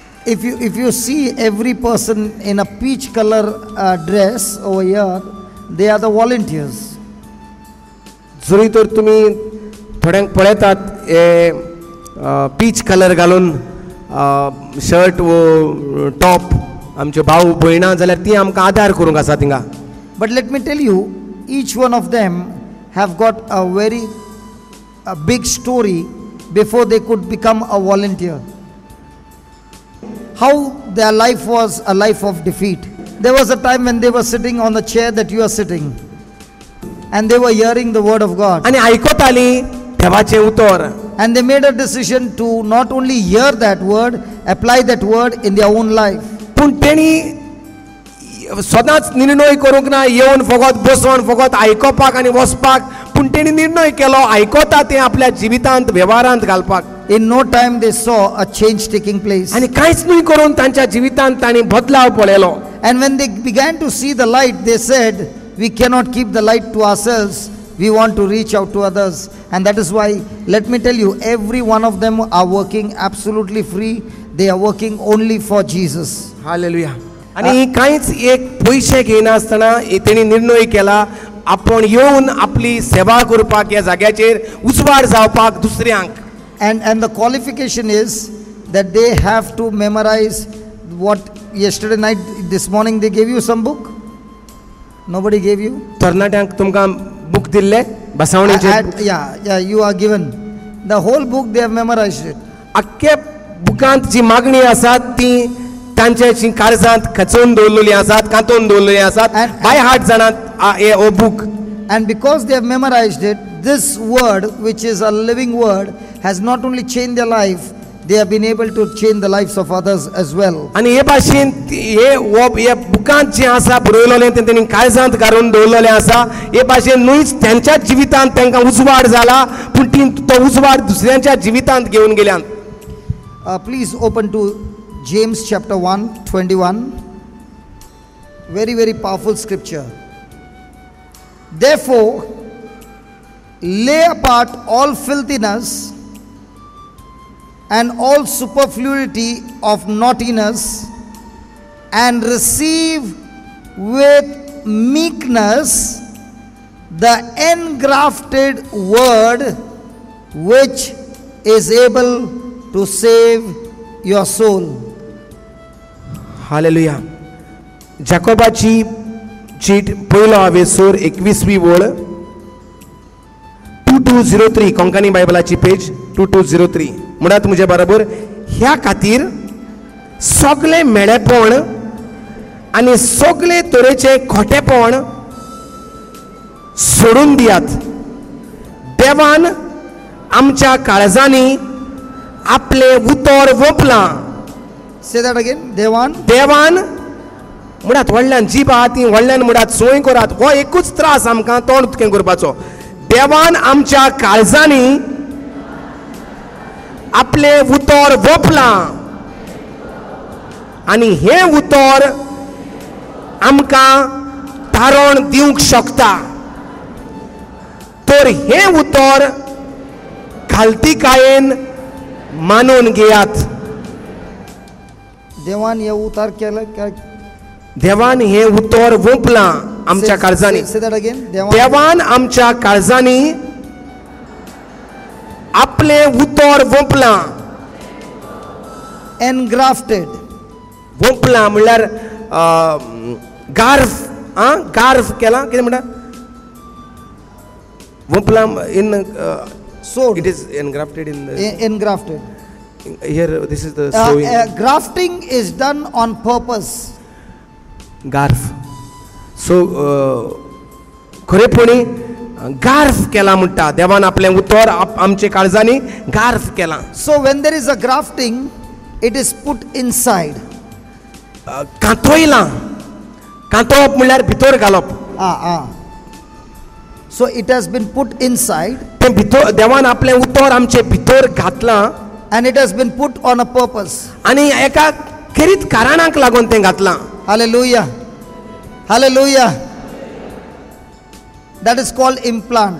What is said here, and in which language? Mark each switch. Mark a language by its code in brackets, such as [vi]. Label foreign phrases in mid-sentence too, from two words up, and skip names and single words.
[en] if you see every person in a peach color dress over here, they are the volunteers. [kok] जरी तर तुम्ही थोड्यांक पळयतात [en] peach colour [kok] घालून शर्ट वो टॉप आमचे भाऊ भयणां जाल्यार ती आमकां आदार करूंक आसा थिंगा. [en] But let me tell you, each one of them have got a very big story before they could become a volunteer. How their life was a life of defeat. There was a time when they were sitting on the chair that you are sitting, and they were hearing the word of God. [kok] आनी आयकताली देवाचें उतर. [en] And they made a decision to not only hear that word, apply that word in their own life. [kok] पूण तेणी सदांच निर्णय करूंक ना येवन फकत बसोन फकत आयकोपाक आनी वचपाक, पूण तेणी निर्णय केलो आयकोता तें आपल्या जिवितांत वेव्हारांत घालपाक. [en] In no time they saw a change taking place. [kok] आनी कांयच न्हय करून तांच्या जिवितांत तांणी बदलाव पळयलो. [en] And when they began to see the light, they said, we cannot keep the light to ourselves. We want to reach out to others. And that is why, let me tell you, every one of them are working absolutely free. They are working only for Jesus. हालेलुया. [kok] आनी कांयच एक पयशे घेयनासतना तेणी निर्णय केला आपण येवन आपली सेवा करपाक ह्या जाग्याचेर उजवाड जावपाक दुसऱ्यांक. [en] And the qualification is that they have to memorize what yesterday night, this morning they gave you some book. Nobody gave you? [kok] तरणाट्यांक तुमकां बूक दिल्ले बसावणेचे. [en] Yeah, you are given. The whole book they have memorized it. [kok] आख्खे बुकांत जी मागणी आसा ती तांच्या काळजांत खचोवन दवरलेली आसात, कांतोवन दवरलेली आसात. [en] by heart [kok] जाणात हो बूक. [en] And because they have memorized it, this word, which is a living word, has not only changed their life, they have been able to change the lives of others as well. [kok] आनी हे भाशेन हे बुकांत जे आसा बरयलोलें तें तेणी काळजांत घालून दवरलेलें आसा. हे भाशेन न्हूच त्यांच्या जिवितांत तांकां उजवाड जाला, पूण ती तो उजवाड दुसऱ्यांच्या जिवितांत घेवन गेल्यात. [en] Please open to James chapter 1, 21. Very, very powerful scripture. Therefore, lay apart all filthiness and all superfluity of naughtiness, and receive with meekness the engrafted word, which is able to save your soul. हालेलुया. [kok] जाकोबाची चीट पयलो हावेसूर 21वी ओळ 2203 कोंकणी बायबलाची पेज 2203 म्हणत म्हजे बरोबर. ह्या खातीर सगळे मेळेपण आनी सगळे तरेचे खोटेपण सोडून दियात. देवान आमच्या काळजांनी आपले उतर वपलां. [en] Say that again. [kok] देवान म्हणत व्हडल्यान जीब आहा ती व्हडल्यान म्हणत सोय करात. हो एकूच त्रास आमकां तोंड उतकें करपाचो. देवान आमच्या काळजांनी आपले उतर वपलां आनी हे उतर आमकां तारण दिवंक शकता. तर हे उतर घालतीकायेन मानून घेयात. देवान हे उतार केलं काय? देवान हे उतर वपलां आमच्या काळजांनी. [en] Say that again. [kok] देवान आमच्या काळजांनी आपले उतर वपलां. [en] Engrafted. [kok] वपलां म्हणल्यार गार्फ. गार्फ केला कितें म्हणटा वपलां इन [en] Sowed. It is engrafted in the Engrafted. here. This is the sowing. Grafting is done on purpose. [kok] गार्फ. सो खरेपणी गार्फ केला म्हणटा. देवान आपले उतर आमचे काळजांनी गार्फ केला. [en] So when there is a grafting, it is put inside. [kok] कांतोयलां. कांतोवप म्हणल्यार भितर घालप. [en] So it has been put inside. [kok] तें भितर देवान आपले उतर आमचे भितर घातलां. [en] And it has been put on a purpose. [kok] आनी एका खरीत कारणाक लागून तें घातलां. [en] Hallelujah. Hallelujah. That is called implant.